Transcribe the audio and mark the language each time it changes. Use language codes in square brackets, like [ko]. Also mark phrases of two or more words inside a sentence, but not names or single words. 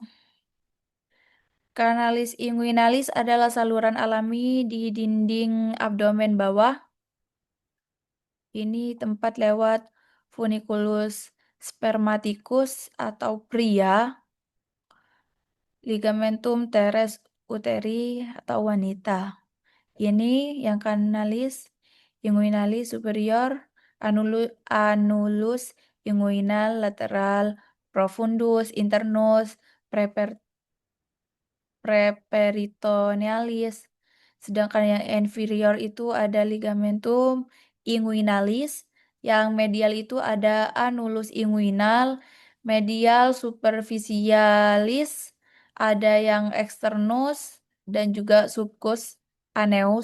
[id] Kanalis inguinalis adalah saluran alami di dinding abdomen bawah. Ini tempat lewat funiculus spermaticus atau pria. ligamentum teres uteri atau wanita. Ini yang kanalis inguinalis superior, anulus inguinal lateral profundus internus preperitonealis. Sedangkan yang inferior itu ada ligamentum inguinalis, yang medial itu ada anulus inguinal, medial superficialis, ada yang externus dan juga subcus aneus.